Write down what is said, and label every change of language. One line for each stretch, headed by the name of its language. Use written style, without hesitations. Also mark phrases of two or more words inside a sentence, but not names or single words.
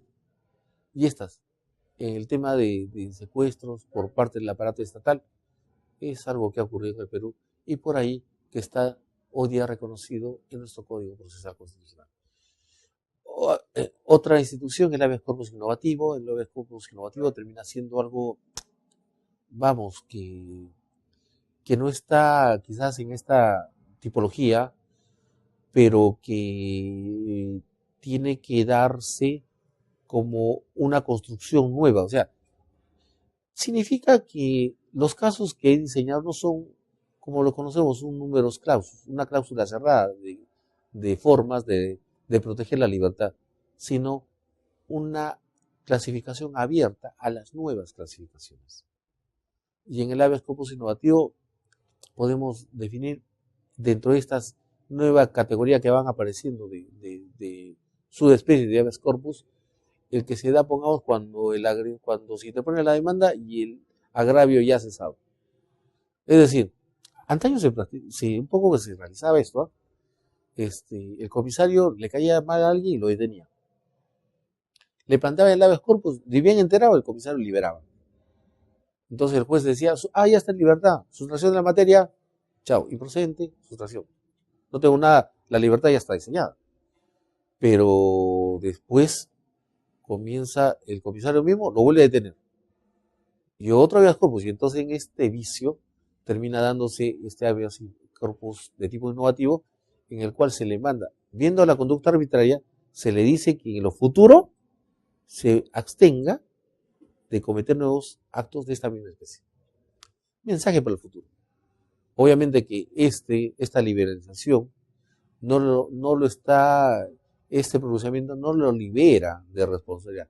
Spanish: Y estas, en el tema de secuestros por parte del aparato estatal, es algo que ha ocurrido en el Perú, y por ahí que está hoy día reconocido en nuestro Código Procesal Constitucional. Otra institución, el habeas corpus innovativo. El habeas corpus innovativo termina siendo algo, vamos, que no está quizás en esta tipología, pero que tiene que darse como una construcción nueva. O sea, significa que los casos que he diseñado no son, como lo conocemos, un
Latin: números clausus,
Spanish: una cláusula cerrada de formas de proteger la libertad, sino una clasificación abierta a las nuevas clasificaciones. Y en el habeas corpus innovativo podemos definir, dentro de estas nuevas categorías que van apareciendo de subespecies de habeas corpus, el que se da, pongamos, cuando se interpone la demanda y el agravio ya se sabe. Es decir, antaño un poco que se realizaba esto, el comisario le caía mal a alguien y lo detenía. Le planteaba el habeas corpus, de bien enterado, el comisario liberaba. Entonces el juez decía, ya está en libertad, sustracción de la materia, chao, improcedente, sustracción. No tengo nada, la libertad ya está diseñada. pero después comienza el comisario mismo, lo vuelve a detener. Y otro habeas corpus, y entonces en este vicio termina dándose este habeas corpus de tipo innovativo, en el cual se le manda, viendo la conducta arbitraria, se le dice que en lo futuro se abstenga de cometer nuevos actos de esta misma especie. Mensaje para el futuro. Obviamente que esta liberalización no lo está, este pronunciamiento no lo libera de responsabilidad.